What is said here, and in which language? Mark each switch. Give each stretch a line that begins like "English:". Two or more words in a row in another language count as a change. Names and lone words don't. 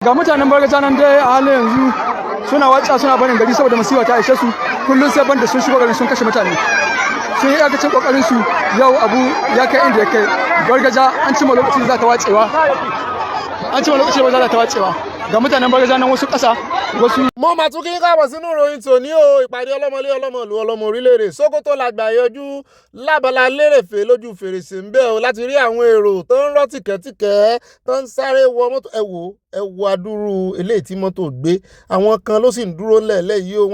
Hausa: Ga mutanen Bargaja nan dai a halin yanzu suna watsa suna barin gari saboda masifa ta aishe su kullun sai banda sun shigo garin sun kashe mutane. Sun yi iyakacin kokarin su yau abu ya kai inda ya kai. Bargaja an cima lokacin za ta wacewa. An cima lokacin ba za ta wacewa. Ga mutanen Bargaja nan wasu ƙasa wasu.
Yoruba: Mo mà tún kí n káàbọ̀ sínú ìròyìn tòní o. Ìpàdé ọlọ́mọlé ọlọ́mọlú ọlọ́mọ orílẹ̀-èdè Sókótó làgbà yọjú l'Abala Lerefe lójú fèrèsé ń bẹ̀ o láti rí àwọn èrò tó ń rọ́ tìkẹ́tìkẹ́ tó ń sáré wọ mọ́tò. Ẹ wo adúrú eléyìí tí mọ́tò gbé. Àwọn kan ló sì ń dúró lẹ̀lẹ́ yìí o.